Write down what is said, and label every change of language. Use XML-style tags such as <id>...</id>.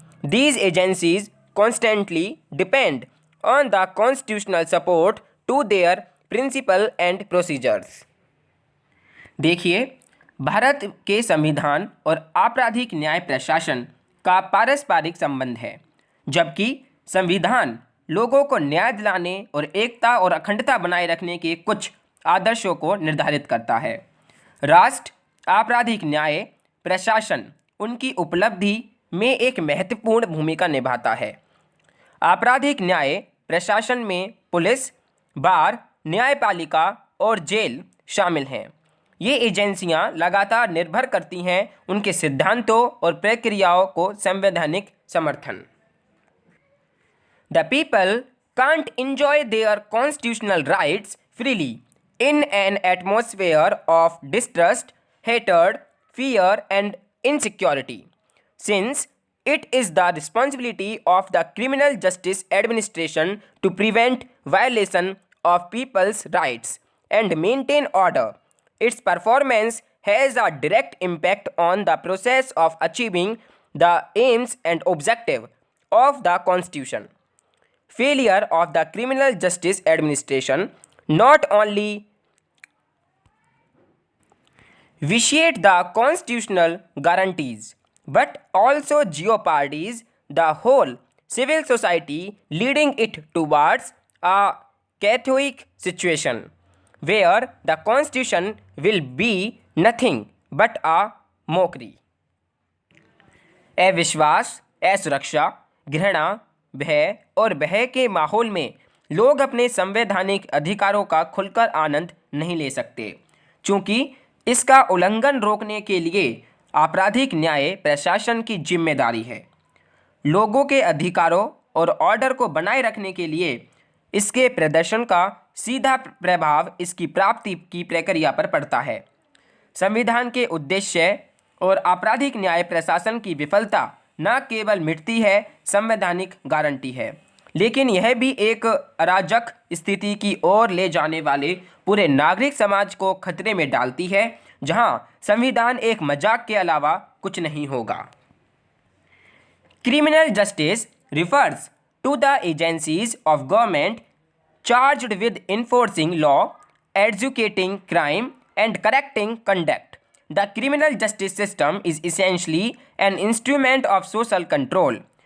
<en>These agencies constantly depend on the constitutional support to their principle and procedures.</en> <hi>देखिए, भारत के संविधान और आपराधिक न्याय प्रशासन का पारस्परिक संबंध है, जबकि संविधान लोगों को न्याय दिलाने और एकता और अखंडता बनाए रखने के कुछ आदर्शों को निर्धारित करता है। राष्ट्र आपराधिक न्याय प्रशासन उनकी उपलब्धि में एक महत्वपूर्ण भूमिका निभाता है। आपराधिक न्याय प्रशासन में पुलिस, बार, न्यायपालिका और जेल शामिल हैं। ये एजेंसियां लगातार निर्भर करती हैं उनके सिद्धांतों और प्रक्रियाओं को संवैधानिक समर्थन।</hi> <en>The people can't enjoy their constitutional rights freely in an atmosphere of distrust, hatred, fear and insecurity, since it is the responsibility of the criminal justice administration to prevent violation of people's rights and maintain order. Its performance has a direct impact on the process of achieving the aims and objective of the Constitution. Failure of the criminal justice administration not only vitiate the constitutional guarantees but also jeopardize the whole civil society, leading it towards a chaotic situation where the constitution will be nothing but a mockery.</en> <hi>अविश्वास, असुरक्षा, घृणा, भय और भय के माहौल में लोग अपने संवैधानिक अधिकारों का खुलकर आनंद नहीं ले सकते, चूँकि इसका उल्लंघन रोकने के लिए आपराधिक न्याय प्रशासन की जिम्मेदारी है। लोगों के अधिकारों और ऑर्डर को बनाए रखने के लिए इसके प्रदर्शन का सीधा प्रभाव इसकी प्राप्ति की प्रक्रिया पर पड़ता है। संविधान के उद्देश्य और आपराधिक न्याय प्रशासन की विफलता न केवल मिटती है संवैधानिक गारंटी है, लेकिन यह भी एक अराजक स्थिति की ओर ले जाने वाले पूरे नागरिक समाज को खतरे में डालती है, जहां संविधान एक मजाक के अलावा कुछ नहीं होगा।</hi> <en>Criminal justice refers to the agencies of government charged with enforcing law, adjudicating crime and correcting conduct. The criminal justice system is essentially an instrument of social control.</en>